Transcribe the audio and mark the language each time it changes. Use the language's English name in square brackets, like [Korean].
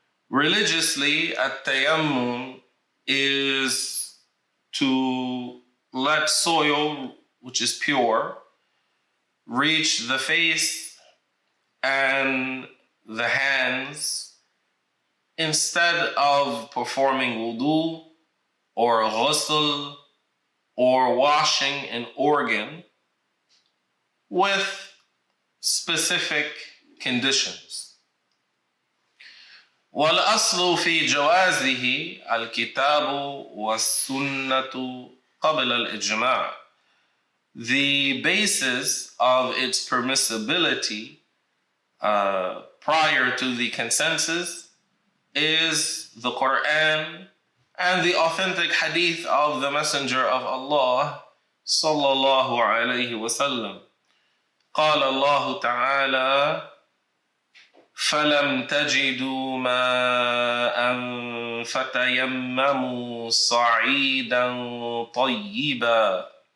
[English] Religiously, at-tayammum is to let soil, which is pure, reach the face and the hands instead of performing wudu or ghusl or washing an organ with specific conditions. [Arabic] والأصل في جوازه الكتاب والسنة قبل الإجماع. [English] The basis of its permissibility prior to the consensus is the Quran and the authentic hadith of the Messenger of Allah sallallahu alayhi wa sallam. [Arabic] قال الله تعالى: فَلَمْ تَجِدُوا مَاءً فَتَيَمَّمُوا صَعِيدًا طَيِّبًا.